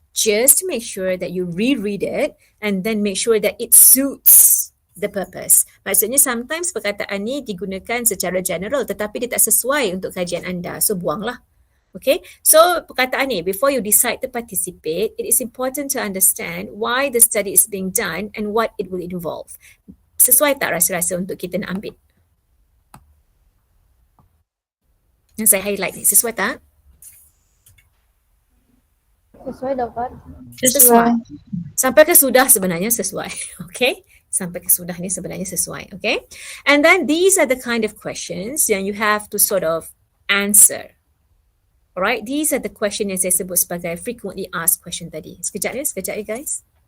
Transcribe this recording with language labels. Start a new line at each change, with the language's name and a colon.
English: Just make sure that you reread it and then make sure that it suits the purpose.
Malay: Maksudnya sometimes perkataan ni digunakan secara general tetapi dia tak sesuai untuk kajian anda. So buanglah.
English: Okay, so
Malay: perkataan ni,
English: before you decide to participate, it is important to understand why the study is being done and what it will involve.
Malay: Sesuai tak rasa-rasa untuk kita nak ambil? Yang saya highlight ni, sesuai tak? Sesuai dapat. Sesuai. Sampai ke sudah sebenarnya sesuai. Okay, sampai ke sudah ni sebenarnya sesuai.
English: Okay, and then these are the kind of questions
Malay: yang
English: you have to sort of answer. Alright, these are the questions
Malay: yang saya sebut sebagai
English: frequently asked question
Malay: tadi. Sekejap ya guys.